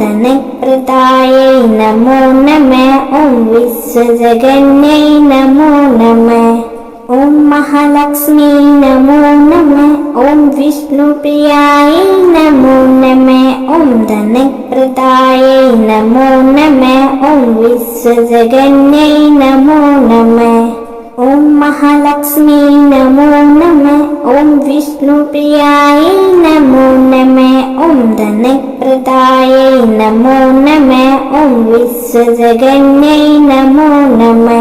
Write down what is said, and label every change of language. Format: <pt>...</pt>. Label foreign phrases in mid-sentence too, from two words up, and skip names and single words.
<sa>ധനപ്രദായൈ നമോ നമഃ ഓം വിശ്വജഗന്യൈ നമോ നമഃ ഓം മഹാലക്ഷ്മി നമോ നമഃ ഓം വിഷ്ണുപ്രിയായൈ നമോ നമഃ ഓം ധനപ്രദായൈ നമോ നമഃ ഓം വിശ്വജഗന്യൈ നമോ നമഃ ഓം महालक्ष्मी नमो नमः। ॐ विष्णुप्रियायै नमो नमः। ॐ धनप्रदायै नमो नमः। ॐ विश्वजगन्यै नमो नमः।</sa>